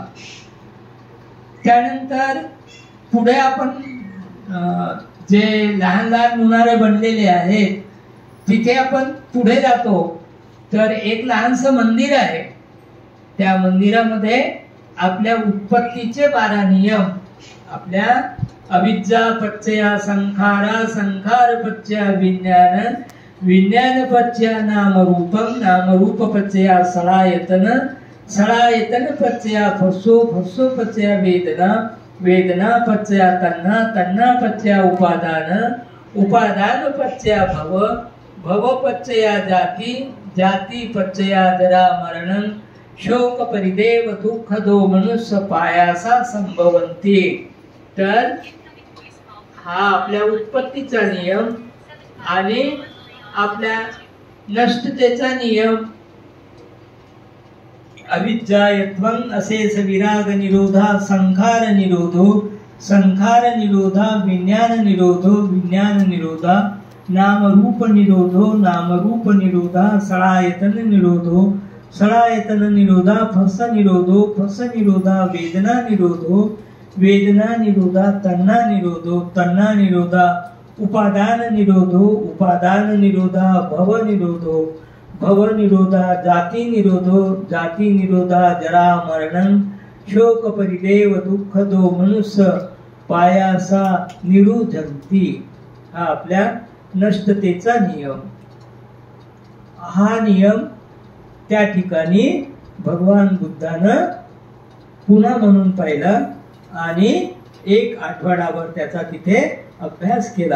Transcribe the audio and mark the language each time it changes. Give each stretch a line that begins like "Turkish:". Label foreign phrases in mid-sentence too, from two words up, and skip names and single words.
Marathi: त्यानंतर पुढे आपण जे लहान लहान मुनारे बनलेले आहेत तिथे आपण पुढे जातो, तर एक लहानसं मंदिर आहे. त्या मंदिरामध्ये आपल्या उत्पत्तीचे 12 नियम, आपल्या
Pali: अविद्या पच्चया संखारा, संखार पच्चया विज्ञान, विज्ञान पच्चया नामरूपम, नामरूप पच्चया सलायतन, सलायतन पच्चया फस्सो, फस्सो पच्चया वेदना, वेदना पच्चया तन्ना, तन्ना पच्चया उपादान, उपादान पच्चया भव, भव पच्चया जाति, जाति पच्चया जरा मरणं, शोक परिदेव दुःख दो मनुष्य पायासा संभवन्ति.
Marathi: तर हा आपल्या उत्पत्तीचा नियम आणि आपल्या नष्टतेचा नियम.
Pali: अविद्यायत्वं अशेष विराग निरोधा, संखार निरोधो, संखार निरोधा, विज्ञान निरोधो, विज्ञान निरोधा, नाम रूप निरोधो, नाम रूप निरोधा, सलायतन निरोधो, सलायतन निरोधा, फस निरोधो, फस निरोधा, वेदना निरोधो, वेदना निरोधा, तन्ना निरोधो, तन्ना निरोधा, उपादान निरोधो, उपादान निरोधा, भव निरोधो, भव निरोधा, जाति निरोधो, जाति निरोधा, जरा मरणं, शोक परिदेव दुःख दो मनुष्य पायासा निरुधंती.
Marathi: हा आपल्या नष्टतेचा नियम. हा नियम त्या ठिकाणी भगवान बुद्धानं पुन्हा म्हणून पाहिला आणि एक आठवडाभर त्याचा तिथे अभ्यास केला.